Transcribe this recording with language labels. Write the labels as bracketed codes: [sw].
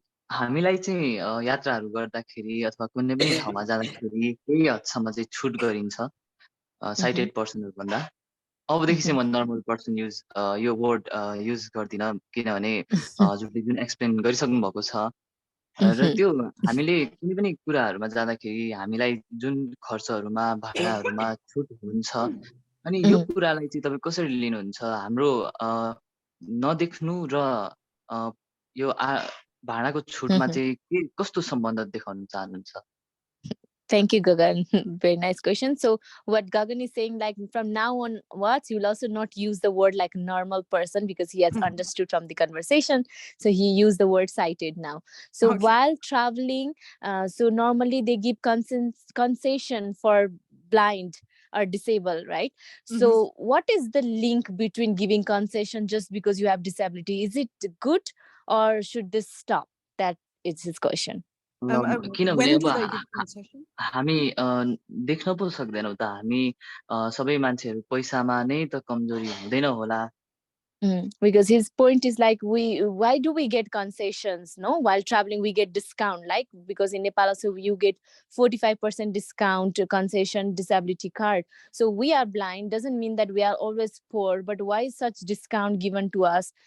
[ne] हामीलाई चाहिँ यात्राहरू गर्दाखेरि अथवा कुनै पनि ठाउँमा जाँदाखेरि केही हदसम्म चाहिँ छुट गरिन्छ साइटेड पर्सनहरू भन्दा अबदेखि चाहिँ म [en] normal person यो word use [ne] गर्दिनँ किनभने हजुरले जुन एक्सप्लेन गरिसक्नु भएको छ र त्यो हामीले कुनै पनि कुराहरूमा जाँदाखेरि हामीलाई जुन खर्चहरूमा भाडाहरूमा छुट हुन्छ अनि यो कुरालाई चाहिँ तपाईँ कसरी लिनुहुन्छ हाम्रो नदेख्नु र यो भाडाको छुटमा चाहिँ के कस्तो सम्बन्ध देखाउन चाहनुहुन्छ [en] Thank you, Gagan. Very nice question. So what Gagan is saying, like from now onwards, you'll also not use the word like normal person because he has understood from the conversation. So he used the word sighted now. So while traveling, so normally they give concession for blind are disabled, right? So what is the link between giving concession just because you have disability? Is it good or should this stop? That is his question. [ne] किनभने [en] when [ne] अब [en] do they give concession? [ne] हामी देख्न पो सक्दैनौँ त हामी सबै मान्छेहरू पैसामा नै त कमजोरी हुँदैन होला [en] Because his point is like, why do we get concessions? No, while traveling we get discount, like because in Nepal also you get 45% discount concession disability card. So we are blind doesn't mean that we are always poor, but why is such discount given to us?